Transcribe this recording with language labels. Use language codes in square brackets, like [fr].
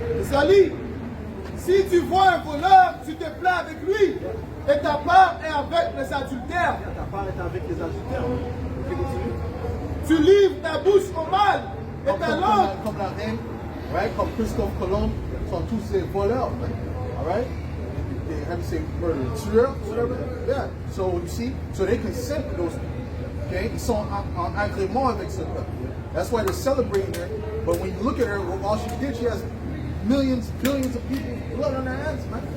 [fr] Ça lit, si tu vois un voleur, tu te plais avec lui. Et ta part est avec les adultères. Ta part est avec les adultères. Ok, continue. Tu livres ta bouche au mal et ta langue. Comme la reine, right? Comme Christophe Colomb, sont tous ces voleurs, right? [en] Alright? They have to say murder. Tueur, whatever. Yeah. So you see, so they consent to those things. Okay? [fr] Ils sont en agrément avec ce peuple. [en] That's why they're celebrating her. But when you look at her, all she did, she has millions, billions of people blood on their hands, man.